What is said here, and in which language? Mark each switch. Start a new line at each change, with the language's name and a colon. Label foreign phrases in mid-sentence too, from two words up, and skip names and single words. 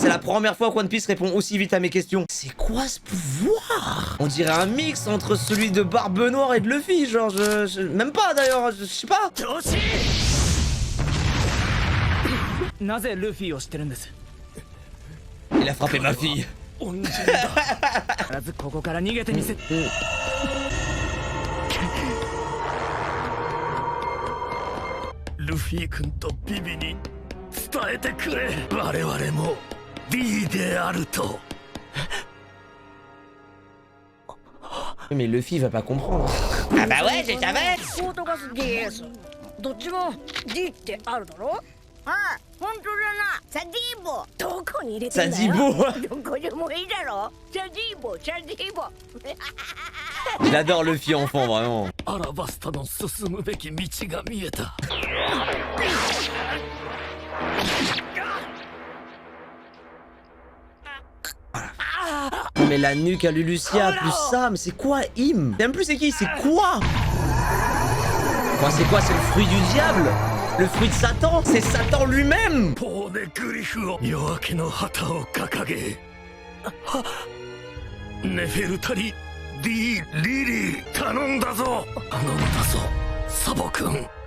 French: C'est la première fois que One Piece répond aussi vite à mes questions. C'est quoi ce pouvoir? On dirait un mix entre celui de Barbe Noire et de Luffy, genre, même pas d'ailleurs, je sais pas. Il a frappé ma fille.
Japanese: 恩人だ。まずここから逃げてみせ。ルフィ君とビビに伝えてくれ。我々も D であると。
French: Mais Luffy va pas comprendre. Ah bah ouais, je savais.
Japanese: ポートガス DS どっちも D ってあるだろ。ああ、本当だな。サディーボどこに入れてんだよ。どこでもいいだろ。サディーボ、サディーボ。
French: J'adore Luffy enfant, vraiment.
Japanese: アラバスタの進むべき道が見えた。
French: Mais la nuque à Lulusia, plus ça, mais c'est quoi Im? Même plus c'est qui? C'est quoi? Enfin, c'est quoi? C'est le fruit du diable? Le fruit de Satan? C'est Satan lui-même!
Japanese: ポーネグリフを夜明けの旗を掲げ、ネフェルタリ D リリー頼んだぞ。頼んだぞサボ君。